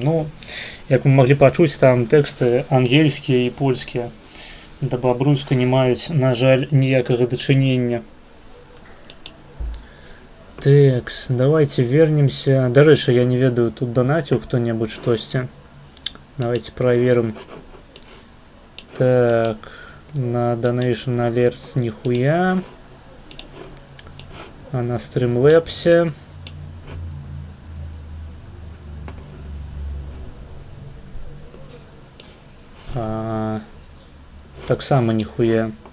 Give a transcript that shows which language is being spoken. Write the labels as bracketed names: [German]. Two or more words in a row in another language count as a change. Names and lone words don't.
[Belarusian] Ну, як вы маглі пачуць, там тэксты ангельскія і польскія. Да бабруйска не маюць, на жаль, ніякага дачынення. [Russian] Тэкс, давайте вернемся. [Belarusian] Дарэчы, я не ведаю, тут донаціў хто-небудзь штосьці. [Russian] Давайте проверим. Так, на Donation Alerts нихуя. А на Streamlabs [Belarusian] так само [Russian] нихуя.